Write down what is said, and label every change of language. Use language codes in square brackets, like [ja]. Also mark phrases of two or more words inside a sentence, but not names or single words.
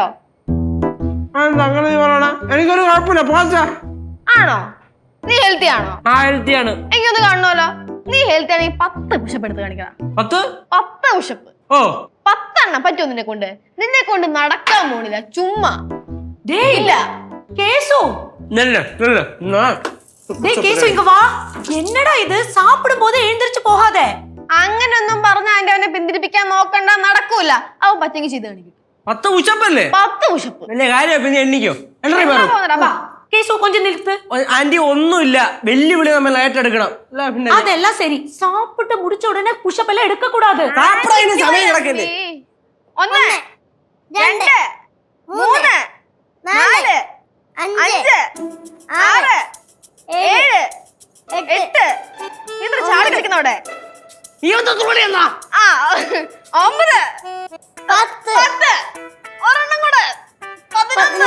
[ml] അങ്ങനെ എനിക്കൊരു കുഴപ്പമില്ല. പോച്ചാ ആണോ? നീ ഹെൽത്തി ആണോ? ആ ഹെൽത്തിയാണ്. എനിക്കൊന്ന് കാണണമല്ലോ. നീ ഹെൽത്തി ആണെങ്കിൽ 10 പുഷപ്പ് എടുത്ത് കാണിക്കണം. 10 പുഷപ്പ്. 10 എണ്ണം പറ്റുമോ നിന്നെ കൊണ്ട്? നിന്നെ കൊണ്ട് നടക്കാൻ പോണില്ല, ചുമ്മാ. [ta] என்னடா இது சாப்பிடும் போது எழுந்திருச்சு போகாத. [ml] അങ്ങനൊന്നും പറഞ്ഞ അവനെ പിന്തിരിപ്പിക്കാൻ നോക്കണ്ട, നടക്കൂല. അവൻ പറ്റെങ്കിൽ ചെയ്ത് കാണിക്കും. 10 പുഷപ്പല്ലേ? 10 പുഷപ്പ്. പിന്നെ എണ്ണിക്കോ? [ta] കേശു கொஞ்சம் நிறுத்து. [ml] ആന്റി ഒന്നുമില്ല, വെല്ലുവിളി നമ്മൾ ഏറ്റെടുക്കണം. [ta] அதெல்லாம் சரி, சாப்பிட்டு முடிச்ச உடனே புஷப் எல்லாம் எடுக்க கூடாது. [ml] സമയം കിടക്കല്ലേ? 1 2 3 4 5 6 7 8 ഇത്ര ചാടി കളിക്കുന്നവിടെ. 9 10 ഒരെണ്ണം കൂടെ 11